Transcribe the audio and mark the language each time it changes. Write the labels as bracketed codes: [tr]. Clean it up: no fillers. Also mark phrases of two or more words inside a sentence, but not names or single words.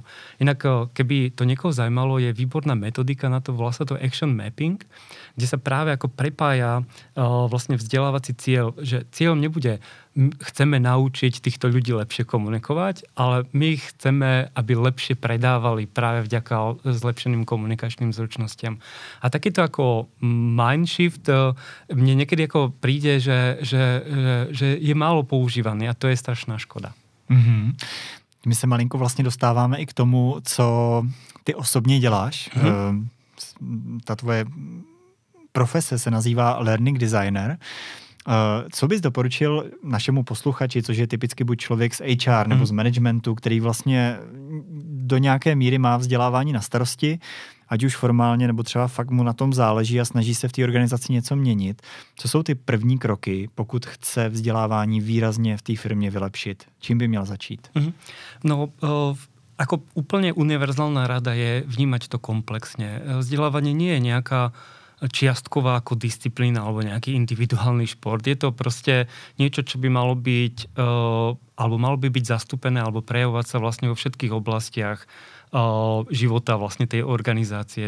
[sk] Inak keby to niekoho zaujímalo, je výborná metodika na to, volá sa to [en] action mapping, [sk] kde sa práve ako prepája vlastne vzdelávací cieľ, že cieľom nebude chceme naučiť týchto ľudí lepšie komunikovať, ale my chceme, aby lepšie predávali práve vďaka zlepšeným komunikačným zručnostiam. A takýto ako mindshift mne niekedy ako príde, že je málo používaný a to je strašná škoda. Mm-hmm. [cs] My se malinko vlastně dostáváme i k tomu, co ty osobně děláš. Mm-hmm. Ta tvoje profese se nazývá [en] learning designer. [cs] Co bys doporučil našemu posluchači, což je typicky buď člověk z HR nebo z managementu, který vlastně do nějaké míry má vzdělávání na starosti ať už formálně, nebo třeba fakt mu na tom záleží a snaží se v té organizaci něco měnit. Co jsou ty první kroky, pokud chce vzdělávání výrazně v té firmě vylepšit? Čím by měl začít? [sk] No, ako úplne univerzálna rada je vnímať to komplexne. Vzdelávanie nie je nejaká čiastková ako disciplína alebo nejaký individuálny šport. Je to proste niečo, čo by malo byť alebo malo by byť zastúpené alebo prejavovať sa vlastne vo všetkých oblastiach života vlastne tej organizácie.